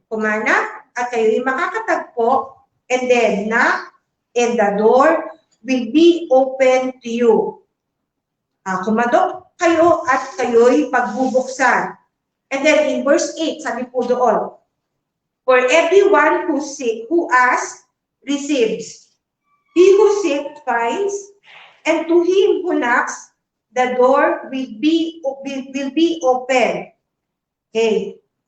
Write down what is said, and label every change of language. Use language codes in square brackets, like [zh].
[tl] Kumanap at kayo ay makakatagpo, [en] and then knock, and the door will be open to you. [tl] Kumadok kayo at kayo'y pagbubuksan. [en] And then in verse 8, [tl] sabi po doon, [en] for everyone who asks, receives. He who seeks, finds. And to him who knocks, the door will be open. Okay.